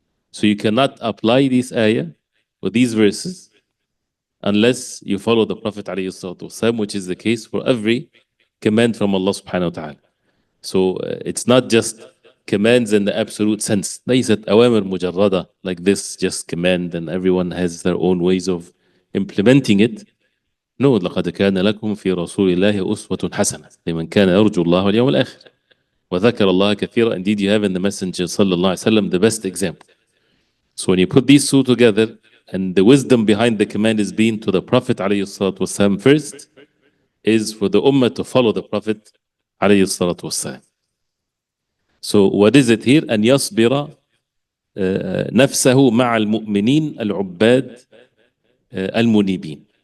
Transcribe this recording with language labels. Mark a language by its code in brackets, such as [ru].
[en] So you cannot apply this ayah or these verses unless you follow the Prophet ﷺ, which is the case for every command from Allah subhanahu wa ta'ala. So it's not just commands in the absolute sense. [ar] ليست أوامر مجردة, [en] like this just command and everyone has their own ways of implementing it. [ar] No, لقد كان لكم في رسول الله أسوة حسنة لمن كان يرجو الله واليوم الآخر. وذكر الله كثيرا. [en] Indeed, you have in the Messenger sallallahu alaihi wasallam the best example. So when you put these two together, and the wisdom behind the command is being to the Prophet alayhi salatu wasalam first, is for the ummah to follow the Prophet alayhi salatu wasalam. So what is it here? [ar] أن يصبر نفسه مع المؤمنين العباد المنيبين.